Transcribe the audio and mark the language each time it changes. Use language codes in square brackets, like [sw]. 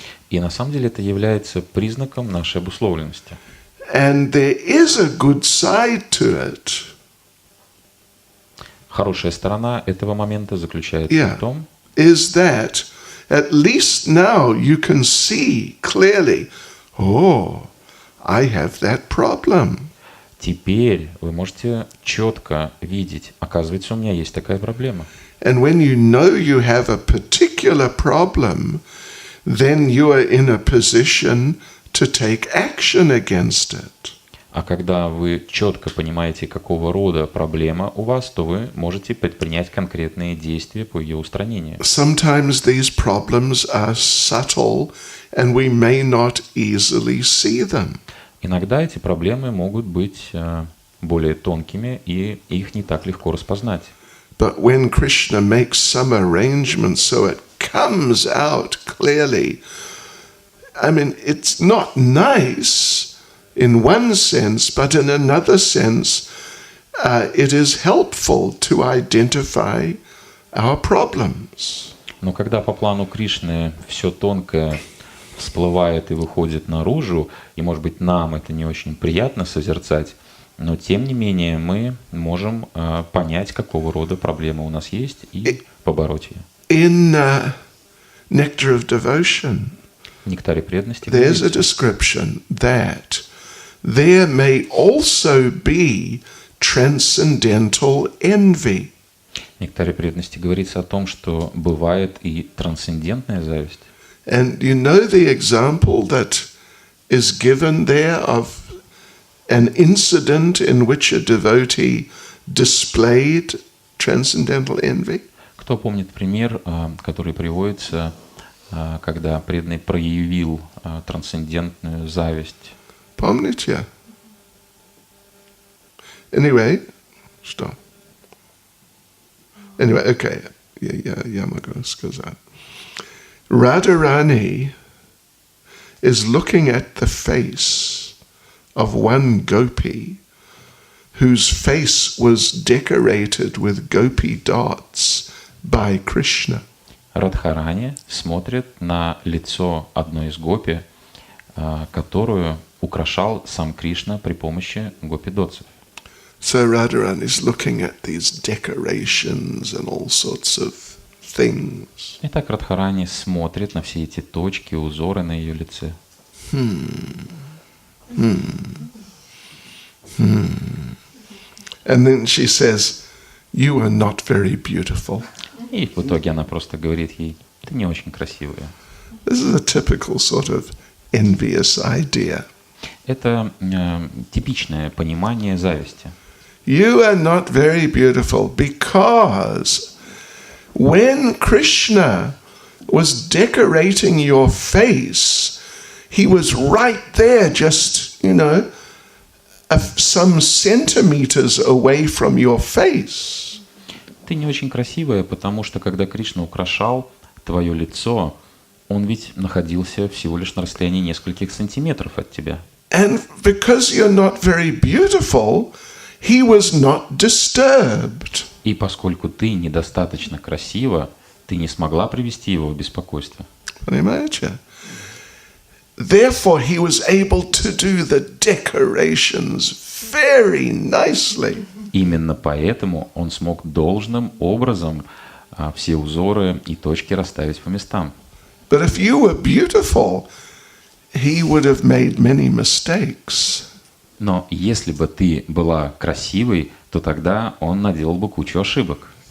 [ru] И на самом деле это является признаком нашей обусловленности. [en] And there is a good side to it. [ru] Хорошая сторона этого момента заключается в том, [en] is that at least now you can see clearly, oh, I have that problem. [ru] Теперь вы можете четко видеть, оказывается, у меня есть такая проблема. [en] And when you know you have a particular problem, then you are in a position to take action against it. [ru] А когда вы четко понимаете, какого рода проблема у вас, то вы можете предпринять конкретные действия по ее устранению. [en] Sometimes these problems are subtle, and we may not easily see them. [ru] Иногда эти проблемы могут быть более тонкими, и их не так легко распознать. [en] But when Krishna makes some arrangements so it comes out clearly, I mean, it's not nice in one sense, but in another sense, it is helpful to identify our problems. [ru] Но когда по плану Кришны все тонкое всплывает и выходит наружу, и, может быть, нам это не очень приятно созерцать, но, тем не менее, мы можем понять, какого рода проблемы у нас есть, и побороть ее. [en] In Nectar of Devotion, [ru] В «Нектаре преданности» [en] there's a description that there may also be transcendental envy. [ru] В «Нектаре преданности» говорится о том, что бывает и трансцендентная зависть. [en] And you know the example that is given there of an incident in which a devotee displayed transcendental envy? [ru] Кто помнит пример, который приводится, когда преданный проявил трансцендентную зависть? Помните? [en] Anyway, [ru] что? [en] Anyway, okay. [ru] Я могу сказать. [en] Radharani is looking at the face of one gopi whose face was decorated with gopi dots by Krishna. [ru] Радхарани смотрит на лицо одной из гопи, которую украшал сам Кришна при помощи гопи-дотсов. [en] So Radharani is looking at these decorations and all sorts of things. [ru] Итак, Радхарани смотрит на все эти точки, узоры на ее лице. [en] And then she says, "You are not very beautiful." [ru] И в итоге она просто говорит ей: ты не очень красивая. [en] This is a typical sort of envious idea. [ru] Это типичное понимание зависти. [en] You are not very beautiful because when Krishna was decorating your face, he was right there, just, some centimeters away from your face. [ru] Ты не очень красивая, потому что когда Кришна украшал твое лицо, он ведь находился всего лишь на расстоянии нескольких сантиметров от тебя. [en] And because you're not very beautiful, he was not disturbed. [ru] И поскольку ты недостаточно красива, ты не смогла привести его в беспокойство. Понимаете? [en] Therefore, he was able to do the decorations very nicely. [ru] Именно поэтому он смог должным образом все узоры и точки расставить по местам. [en] But if you were beautiful, he would have made many mistakes. [ru] Но если бы ты была красивой, то тогда он наделал бы кучу ошибок.